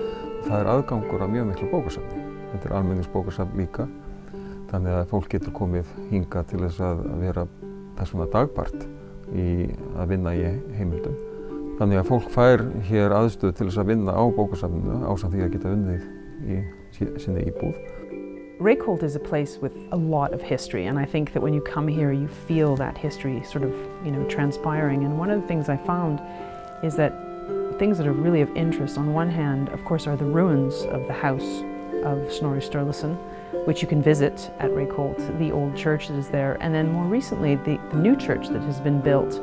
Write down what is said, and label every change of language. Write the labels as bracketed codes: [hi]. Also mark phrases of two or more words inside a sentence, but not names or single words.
[is] Það er aðgangur að mjög miklu bókasafni. Þetta er almenningsbókasafn líka, þannig að fólk getur komið hingað til þess að vera persóna dagbart að vinna í heimildum. Þannig að fólk fær hér aðstöðu til þess að vinna á bókasafninu ásamt því að geta unnið í sinni íbúð. [en] Reykholt is a place with a lot of history, and I think that when you come here you feel that history sort of, transpiring. And one of the things I found is that things that are really of interest on one hand, of course, are the ruins of the house of Snorri Sturluson, which you can visit at Reykholt, the old church that is there, and then more recently the new church that has been built.